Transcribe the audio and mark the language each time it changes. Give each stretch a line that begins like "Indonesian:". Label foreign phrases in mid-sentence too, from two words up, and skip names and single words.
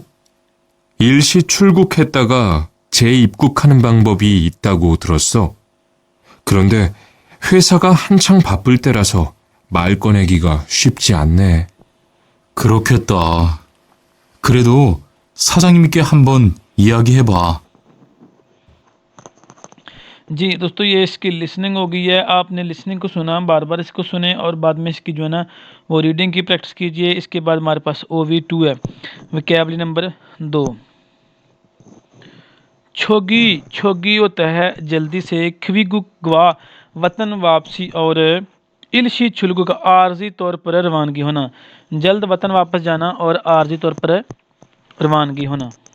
Korean: 일시 출국했다가 재입국하는 방법이 있다고 들었어. 그런데 회사가 한창 바쁠 때라서 말 꺼내기가 쉽지 않네. 그렇겠다. 그래도 사장님께 한번 이야기해봐.
Hindi: जी दोस्तों ये इसकी लिसनिंग हो गई है। आपने लिसनिंग को सुना, बार बार इसको सुने और बाद में इसकी जो है ना वो रीडिंग की प्रैक्टिस कीजिए। इसके बाद हमारे पास OV2 है,
English: vocabulary number
Hindi: 2। छोगी, छोगी होता है जल्दी से, खविगु गवा वतन वापसी, और
Korean: 일시 출국
Hindi: का आर्जी तौर पर रवानगी होना, जल्द वतन वापस जाना और आर्जी तौर पर रवानगी होना।